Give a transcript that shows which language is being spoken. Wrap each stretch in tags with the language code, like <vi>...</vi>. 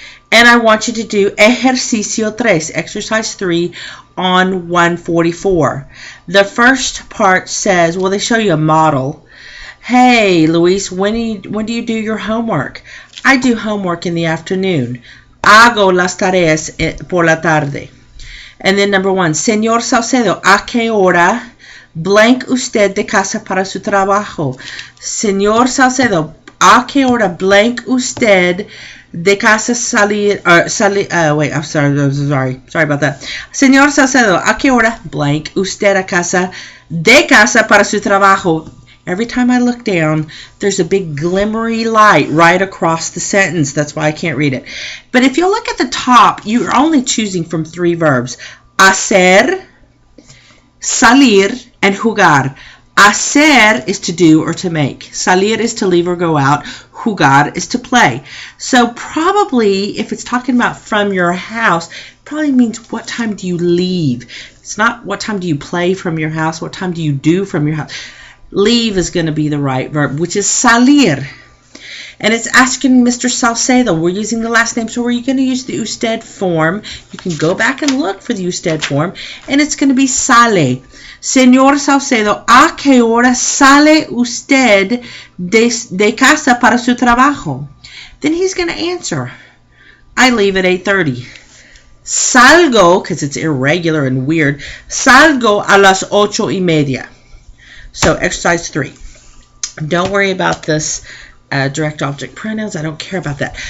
<en>And I want you to do ejercicio 3, exercise 3 on 144. The first part says, well, they show you a model. Hey, Luis, when do you do your homework? I do homework in the afternoon.</en> <es>Hago las tareas por la tarde.</es> <en>And then number 1,</en> <es>Señor Saucedo, ¿a qué hora blank usted de casa para su trabajo? Señor Saucedo, ¿a qué hora blank usted de casa salir?</es> <en>Wait, I'm sorry about that.</en> <es>Señor Saucedo, ¿a qué hora blank usted a casa de casa para su trabajo?</es> <en>Every time I look down, there's a big glimmery light right across the sentence. That's why I can't read it. But if you look at the top, you're only choosing from 3 verbs.</en> <es>Hacer, salir, and jugar.</es> <en>Hacer is to do or to make. Salir is to leave or go out. Jugar is to play. So probably, if it's talking about from your house, it probably means what time do you leave. It's not what time do you play from your house, what time do you do from your house. Leave is going to be the right verb, which is salir. And it's asking Mr. Salcedo. We're using the last name, so we're going to use the usted form. You can go back and look for the usted form, and it's going to be sale.</en> <es>Señor Salcedo, ¿a qué hora sale usted de casa para su trabajo?</es> <en>Then he's going to answer, I leave at 8:30. Salgo, because it's irregular and weird,</en> <es>salgo a las 8:30.</es> <en>So exercise 3. Don't worry about this direct object pronouns. I don't care about that.</en>